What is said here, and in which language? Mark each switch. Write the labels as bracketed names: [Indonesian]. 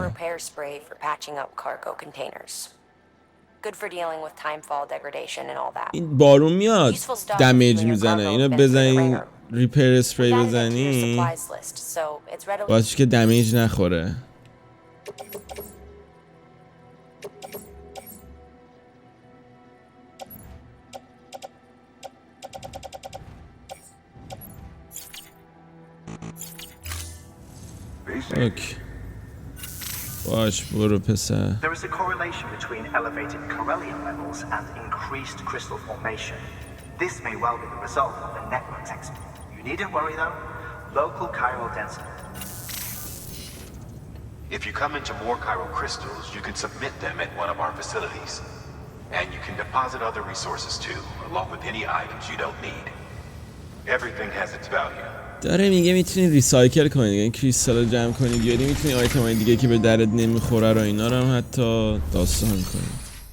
[English] Repair spray for patching up cargo containers. Good for dealing with timefall degradation and all that. [Persian] این بارون میاد دمیج میزنه. اینو بزنین ریپیر اسپری بزنی باعث که دمیج نخوره. اوکی باش برو پسر. [English] There is a correlation between elevated chiralium levels and increased crystal formation. This may well be the result of the network's expansion. You needn't worry though. Local chiral density. If you come into more chiral crystals, you can submit them at one of our facilities. And you can deposit other resources too, along with any items you don't need. Everything has its value. [Persian] داره میگه میتونید ریسایکل کنید، یعنی کریستال رو جمع کنید، یعنی میتونید آیتم های دیگه که به درد نمیخوره رو اینا رو هم حتی داستان کنید.